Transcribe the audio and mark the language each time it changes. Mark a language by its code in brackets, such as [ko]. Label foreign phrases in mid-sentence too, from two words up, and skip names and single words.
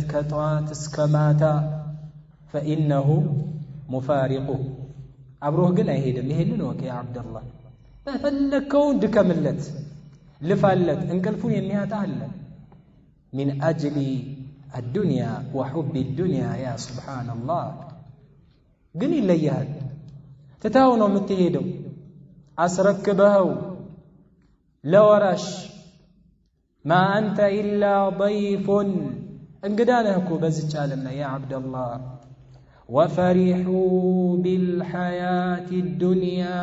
[am] ከጧት እስከ ማታ [ar] فإنه مفارقه [am] አብሮህ ግን አይሄድም ይሄንን ወቅ ያ አብደላህ በፈለከው ድከምለት ልፋለት እንቅልፉን የሚያጣ አለ [ar] من أجل الدنيا وحب الدنيا يا سبحان الله [am] ግን ይለያል ትታው ነው የምትሄደው አስረክበው ለወራሽ ማ አንተ ኢላ ضይፉን እንግዳ ነህ እኮ በዚች ዓለም ላይ [ar] يا عبدالله وفرحوا بالحياة الدنيا